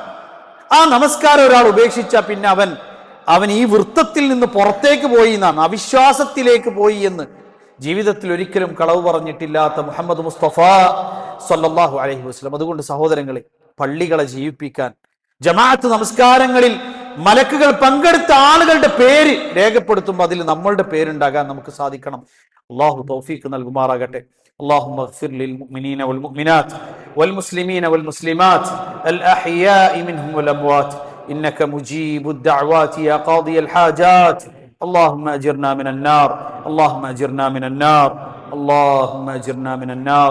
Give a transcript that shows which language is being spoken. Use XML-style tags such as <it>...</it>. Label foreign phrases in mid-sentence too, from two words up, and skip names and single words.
<ml>ആ നമസ്കാരം ഒരാൾ ഉപേക്ഷിച്ചാൽ പിന്നെ അവൻ ഈ വൃത്തത്തിൽ നിന്ന് പുറത്തേക്ക് പോയി എന്നാണ്, അവിശ്വാസത്തിലേക്ക് പോയി എന്ന് ജീവിതത്തിൽ ഒരിക്കലും കളവ് പറഞ്ഞിട്ടില്ലാത്ത മുഹമ്മദ് മുസ്തഫ</ml> <ar>صلى الله عليه وسلم.</ar> <ml>അതുകൊണ്ട് സഹോദരങ്ങളെ, പള്ളികളെ ജീവിപ്പിക്കാൻ, ജമാഅത്ത് നമസ്കാരങ്ങളിൽ മലക്കുകൾ പങ്കെടുത്ത ആളുകളുടെ പേര് രേഖപ്പെടുത്തുമ്പോൾ അതിൽ നമ്മളുടെ പേരുണ്ടാകാൻ നമുക്ക് സാധിക്കണം. അല്ലാഹു തൗഫീഖ് നൽകുമാറാകട്ടെ.</ml> <ar>اللهم اغفر للمؤمنين والمؤمنات والمسلمين والمسلمات الأحياء منهم والأموات إنك مجيب الدعوات يا قاضي الحاجات. اللهم أجرنا من النار، اللهم أجرنا من النار، اللهم أجرنا من النار.</ar>